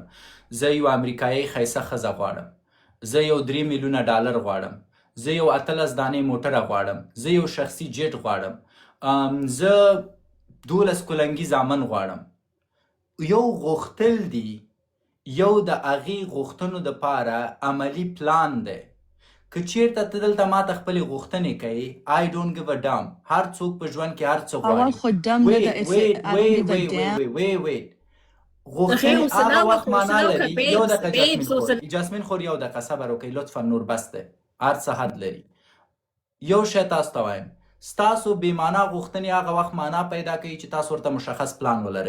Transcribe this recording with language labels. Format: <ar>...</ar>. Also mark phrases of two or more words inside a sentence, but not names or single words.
<ps>زه یو امریکایي ښایسته ښځه غواړم، زه یو 3 میلیونه ډالر غواړم، زه یو 18 دانې موټره غواړم، زه یو شخصي جیټ غواړم، زه 12 کلنګي زامن غواړم. یو غوښتل دي یو د هغې غوښتنو دپاره عملي پلان دی. که چیرته ته دلته ماته خپلې غوښتنې کوي</ps> <en>I don't give a damn.</en> <ps>هر څوک په ژوند کې هر څه اول غواړي. خو دم نه ده wait. غوښتنې هغه وخت معنا لري. یو دقیقه جاسمین خور یو دقیقه صبر وکړئ لطفا نور بس دی. هر څه حد لري. یو شی تاسو ته وایم ستاسو بې معنا غوښتنې هغه وخت معنا پیدا کوي چې تاسو ورته مشخص پلان ولرئ.</ps>